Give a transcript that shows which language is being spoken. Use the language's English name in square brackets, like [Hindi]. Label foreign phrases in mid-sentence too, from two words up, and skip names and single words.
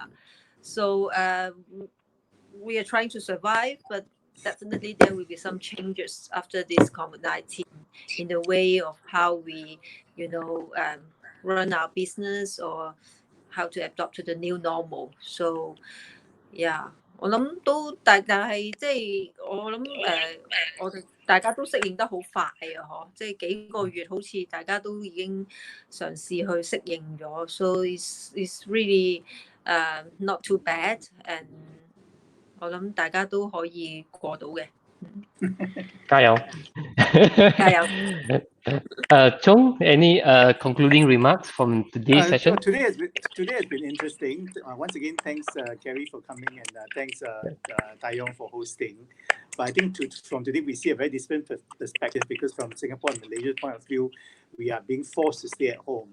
[English] So we are trying to survive, but definitely there will be some changes after this COVID-19 in the way of how we, run our business or how to adapt to the new normal. So, yeah. [Cantonese] 我諗都大家係即係我諗大家都適應得好快啊！嗬，即係幾個月好似大家都已經嘗試去適應咗， [English] so it's really not too bad, and [Cantonese] 我諗大家都可以過到嘅。加油！加油！ [English] Chung, any concluding remarks from today's session? Today has been interesting. Once again, thanks Carrie for coming and thanks Taeyong for hosting. But I think from today we see a very different perspective because from Singapore and Malaysia's point of view, we are being forced to stay at home.